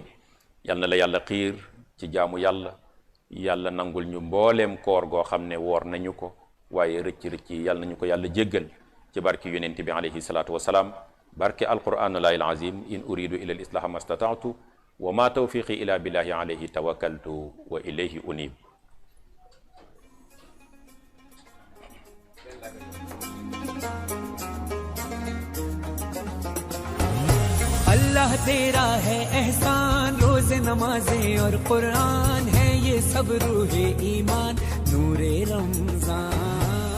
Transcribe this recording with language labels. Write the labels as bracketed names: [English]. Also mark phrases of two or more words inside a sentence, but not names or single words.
[Wolof] yal na la yàlla xiir ci jaamu yàlla. yàlla nangul ñu mbooleem koor goo xam ne woor nañu ko, waaye rëcc yal nañu ko yàlla jéggal ci barki yonent bi [Arabic] عليه الصلاة والسلام, [Wolof] barki [Arabic] القرآن العظيم. إن أريد إلا الإصلاح ما استطعت وما توفيقي إلا بالله عليه توكلت وإليه أنيب. [Urdu] اللہ تیرا ہے احسان، روز نمازیں اور قرآن ہے یہ سب روحِ ایمان، نورِ رمضان.